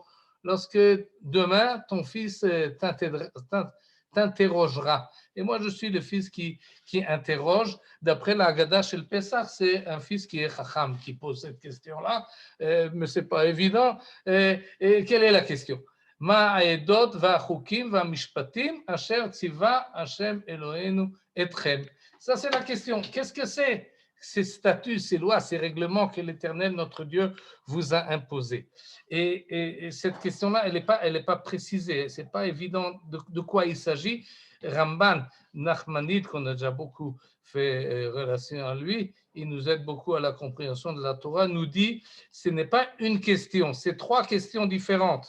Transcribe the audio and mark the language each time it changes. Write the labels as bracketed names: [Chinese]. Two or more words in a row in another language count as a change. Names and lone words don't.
[French] Lorsque demain, ton fils t'interrogera. Et moi, je suis le fils qui interroge. D'après la Haggadah chez le Pessah, c'est un fils qui est chacham qui pose cette question-là, mais ce n'est pas évident. Et quelle est la question? [Hebrew] מה העדות והחוקים והמשפטים אשר צוה ה' אלהינו אתכם. [French] Ça, c'est la question. Qu'est-ce que c'est ces statuts, ces lois, ces règlements que l'Éternel, notre Dieu, vous a imposés? Et cette question-là, elle n'est pas précisée, ce n'est pas évident de quoi il s'agit. Ramban Nachmanide, qu'on a déjà beaucoup fait relation à lui, il nous aide beaucoup à la compréhension de la Torah, nous dit ce n'est pas une question, c'est 3 questions différentes.